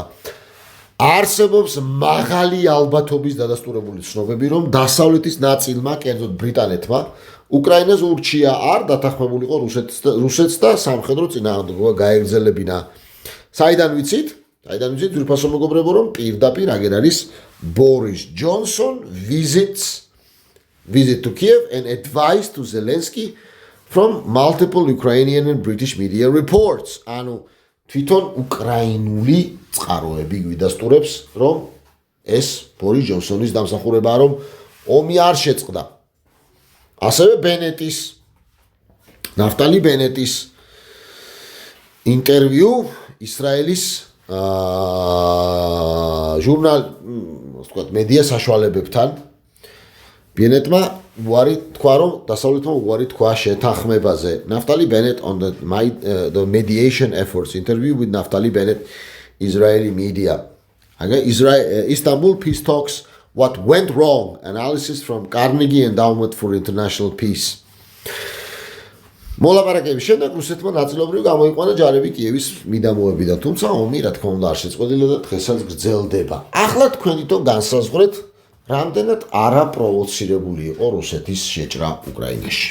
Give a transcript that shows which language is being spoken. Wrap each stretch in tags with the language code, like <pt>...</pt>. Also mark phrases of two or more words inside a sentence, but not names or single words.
<ka>არსებობს მაღალი ალბათობის დადასტურებული ცნობები, რომ დასავლეთის ნაწილმა, კერძოდ ბრიტანეთმა, უკრაინას ურჩია არ დათანხმებულიყო რუსეთს და სამხედრო წინააღმდეგობა გაეგრძელებინა. საიდან ვიცით? ძვირფასო მეგობრებო, რომ პირდაპირ აგერ არის</ka> <en>Boris Johnson visit to Kiev and advice to Zelensky from multiple Ukrainian and British media reports.</en> <ka>ანუ თვითონ უკრაინული წყაროები გვიდასტურებს, რომ ეს ბორის ჯონსონის დამსახურებაა, რომ ომი არ შეწყდა. ასევე ნაფტალი ბენეტის ინტერვიუ ისრაელის მედია საშუალებებთან ბენეტმა უარი თქვა, რომ დასავლეთმა უარი თქვა შეთანხმებაზე.</ka> <en>Naftali Bennett on the mediation efforts interview with Naftali Bennett, Israeli media. Istanbul peace talks, what went wrong, analysis from Carnegie Endowment for International Peace.</en> <ka>მოლაპარაკების შემდეგ რუსეთმა ნაწილობრივ გამოიყვანა ჯარები კიევის მიდამოებიდან, თუმცა ომი რა თქმა უნდა არ შეწყვეტილა და დღესაც გრძელდება. ახლა თქვენი თო განსაზღვრეთ, რამდენად არაპროვოცირებული იყო რუსეთის შეჭრა უკრაინაში.</ka>